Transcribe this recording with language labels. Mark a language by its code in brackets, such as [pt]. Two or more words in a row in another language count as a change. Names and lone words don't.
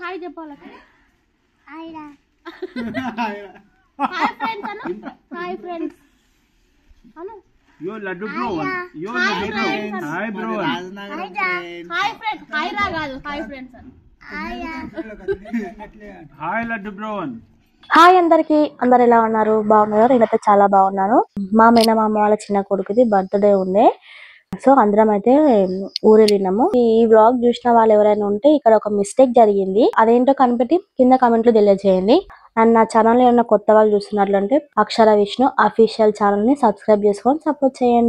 [te] హాయ్ చెప్పాలి. హాయ్ రా. [en] hi friends [te] అను. [en] hi friends [te] అను. [en] yo laddu bro yo laddu bro hi bro hi friends. [te] హాయ్ రా కాదు [en] hi friends [te] అను. [en] hi laddu bro [te] హాయ్ అందరికి, అందరు ఎలా ఉన్నారు? బాగున్నారు? నేనైతే చాలా బాగున్నాను. మా మేనమామ వాళ్ళ చిన్న కొడుకుది బర్త్డే ఉండే, సో అందరం అయితే ఊరు వెళ్ళినాము. ఈ వ్లాగ్ చూసిన వాళ్ళు ఎవరైనా ఉంటే ఇక్కడ ఒక మిస్టేక్ జరిగింది, అదేంటో కనిపెట్టి కింద కామెంట్ లో తెలియజేయండి. అండ్ నా ఛానల్ ఏమైనా కొత్త వాళ్ళు చూస్తున్నట్లంటే అక్షర విష్ణు అఫీషియల్ ఛానల్ ని సబ్స్క్రైబ్ చేసుకొని సపోర్ట్ చేయండి.